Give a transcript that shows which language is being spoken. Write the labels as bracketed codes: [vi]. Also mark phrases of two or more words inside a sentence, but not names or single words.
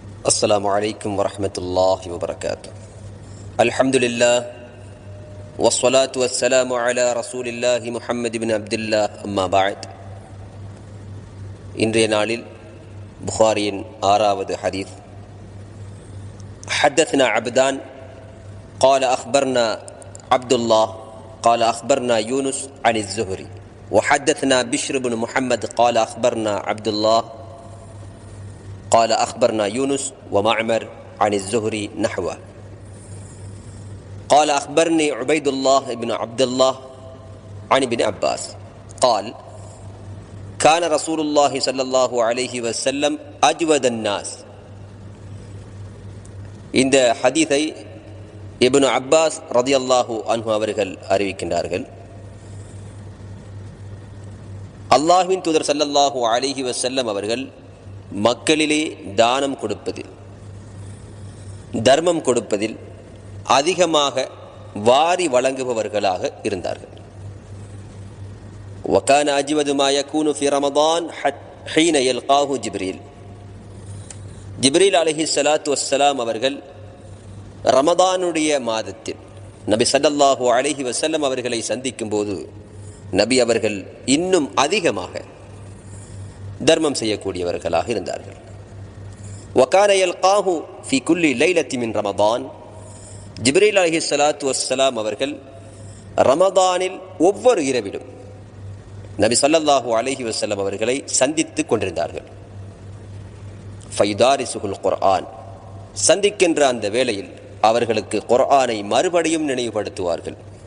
[ar] السلام عليكم ورحمة الله وبركاته. الحمد لله والصلاة والسلام على رسول الله محمد بن عبد الله أما بعد. [ta] இன்றைய நாளில் புகாரியின் 6வது ஹதீஸ். [ar] حدثنا عبدان قال أخبرنا عبد الله قال أخبرنا يونس عن الزهري وحدثنا بشر بن محمد قال أخبرنا عبد الله قال أخبرنا يونس ومعمر عن الزهري نحوه. قال أخبرني عبيد الله بن عبد الله عن ابن عباس قال كان رسول الله صلى الله عليه وسلم أجود الناس. [ta] இந்த ஹதீஸை இப்னு அப்பாஸ் [ar] رضي الله عنه [ta] அவர்கள் அறிவிக்கின்றார்கள். அல்லாஹ்வின் தூதர் [ar] صلى الله عليه وسلم [ta] அவர்கள் மக்களிலே தானம் கொடுப்பதில், தர்மம் கொடுப்பதில் அதிகமாக வாரி வழங்குபவர்களாக இருந்தார்கள். [ar] وكان أجود ما يكون في رمضان حين يلقاه جبريل. [ta] ஜிப்ரீல் [ar] عليه الصلاة والسلام [ta] அவர்கள் ரமதானுடைய மாதத்தில் நபி [ar] صلى الله عليه وسلم [ta] அவர்களை சந்திக்கும் போது நபி அவர்கள் இன்னும் அதிகமாக தர்மம் செய்யக்கூடியவர்களாக இருந்தார்கள். [ar] وكان يلقاه في كل ليلة من رمضان. [ta] ஜிப்ரீல் [ar] عليه الصلاة والسلام [ta] அவர்கள் ரமதானில் ஒவ்வொரு இரவிலும் நபி [ar] صلى الله عليه وسلم [ta] அவர்களை சந்தித்து கொண்டிருந்தார்கள். [ar] فيدارسه القرآن. [ta] சந்திக்கின்ற அந்த வேளையில் அவர்களுக்கு குர்ஆனை மறுபடியும் நினைவுபடுத்துவார்கள்.